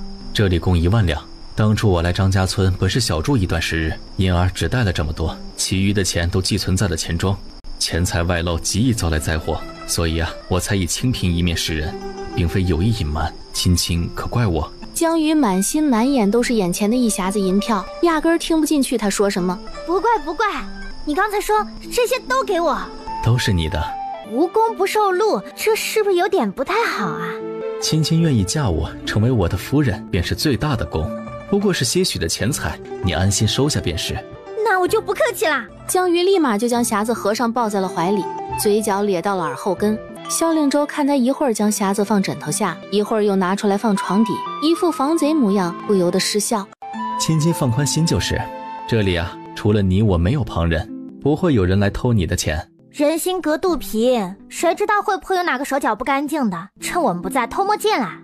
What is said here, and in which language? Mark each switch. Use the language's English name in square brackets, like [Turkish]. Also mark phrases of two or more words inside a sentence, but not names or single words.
[Chinese] 這裡共1萬兩，當初我來張家村本是小住一段時日，因而只帶了這麼多，其餘的錢都寄存在了錢莊。錢財外漏極易招來災禍，所以我才以清貧一面示人，並非有意隱瞞，親親可怪我。江瑜滿心滿眼都是眼前的一匣子銀票，壓根兒聽不進去他說什麼。不怪不怪，你剛才說這些都給我，都是你的。無功不受祿，這是不是有點不太好啊？親親願意嫁我，成為我的夫人，便是最大的功。不過是些許的錢財，你安心收下便是。那我就不客氣啦。江瑜立馬就將匣子合上，抱在了懷裡，嘴角咧到了耳後根。萧令州看他一會兒將匣子放枕頭下，一會兒又拿出來放床底，一副防賊模樣，不由得失笑。親親放寬心就是，這裡除了你我沒有旁人，不會有人來偷你的錢。人心隔肚皮，誰知道會不會有哪個手腳不乾淨的，趁我們不在偷摸進來。